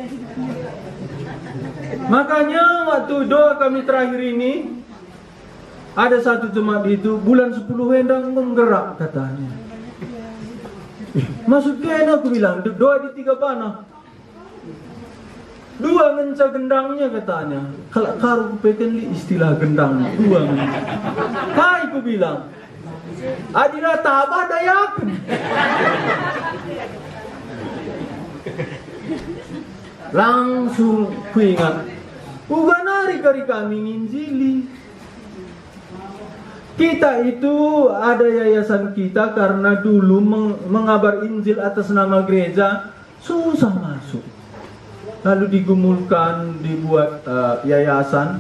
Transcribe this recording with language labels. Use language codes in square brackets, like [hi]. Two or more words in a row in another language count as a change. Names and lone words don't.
[id] Makanya waktu doa kami terakhir ini, ada satu jemaat itu bulan 10 hendang menggerak katanya. Maksudnya aku bilang doa di Tiga Panah 2 ngenca gendangnya katanya. Kalau karu peken istilah gendang 2 ngenca. Kai aku bilang adina tabah dayakan. Langsung ku ingat, bukan hari kami nginjili. Kita itu ada yayasan kita karena dulu mengabar Injil atas nama gereja susah masuk. Lalu digumulkan, dibuat yayasan.